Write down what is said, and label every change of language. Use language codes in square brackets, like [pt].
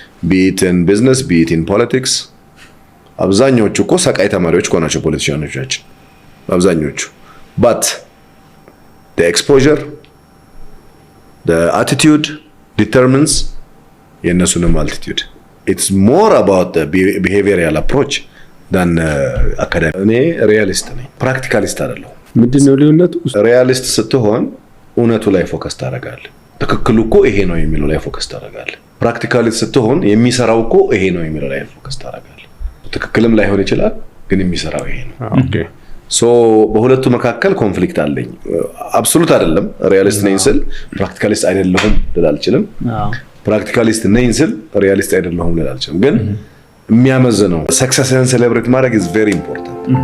[am] ቢት ኢን ቢዝነስ ቢት ኢን ፖለቲክስ አብዛኞቹ እኮ ሰቃይ ተማሪዎች እኮ ናቸው ፖለቲሻኖቻችን አብዛኞቹ። ባት [en] the exposure the attitude determines [am] የነሱንም altitude. [en] It's more about the behavioral approach than academic. [am] እኔ ሪያሊስት ነኝ ፕራክቲካሊስት አይደለሁ። ምንድነው ልዩነቱ? ሪያሊስት ስትሆን እውነቱ ላይ ፎከስ ታደርጋለህ። ትክክሉ እኮ ይሄ ነው የሚለው ላይ ፎከስ ታደርጋለህ። ፕራክቲካሊስት ስትሆን የሚሰራው እኮ ይሄ ነው የሚለው ላይ ፎከስ ታደርጋለህ። ትክክልም ላይሆን ይችላል ግን የሚሰራው ይሄ ነው። ኦኬ ሶ በሁለቱ መካከል ኮንፍሊክት አለኝ። አብሶሉት አይደለም ሪያሊስት ነኝ ስል ፕራክቲካሊስት አይደለሁም ልል አልችልም። ፕራክቲካሊስት ነኝ ስል ሪያሊስት አይደለሁም ልል አልችልም። ግን የሚያመዝነው ሰክሰስን ሴሌብሬት ማድረግ [en] is very important.